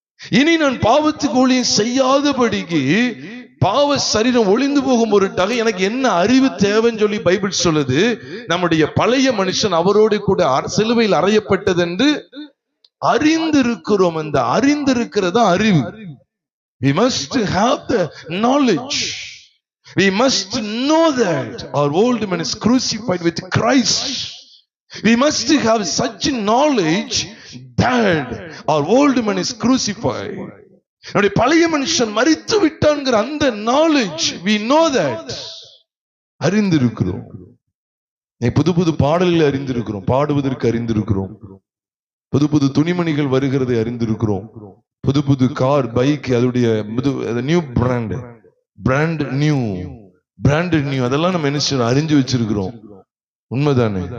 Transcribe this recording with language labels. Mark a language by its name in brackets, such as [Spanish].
[Tamil] இனி நான் பாவத்துக்கு ஊழியம் செய்யாதபடிக்கு, பாவ சரீரம் ஒளிந்து போகும் பொருட்டாக எனக்கு என்ன அறிவு தேவைன்னு சொல்லி பைபிள் சொல்லுது. நம்முடைய பழைய மனுஷன் அவரோடு கூட சிலுவையில் அறையப்பட்டது என்று அறிந்திருக்கிறோம். அந்த அறிந்திருக்கிறதா அறிவு. [English] We must have the knowledge. We must know that our old man is crucified with Christ. We must have such knowledge that our old man is crucified. [Tamil] நம்முடைய பழைய மனுஷன் மரித்து விட்டான்ங்கிற அந்த [English] knowledge, we know that. [Tamil] அறிந்திருக்கிறோம். புது புது பாடல்களை அறிந்திருக்கிறோம், பாடுவதற்கு அறிந்திருக்கிறோம், புது புது துணிமணிகள் வருகிறதை அறிந்திருக்கிறோம், புது புது கார், பைக், அதோடைய நியூ பிராண்ட் நியூ அதெல்லாம் நம்ம என்ன அறிஞ்சு வச்சிருக்கிறோம். உண்மைதானே?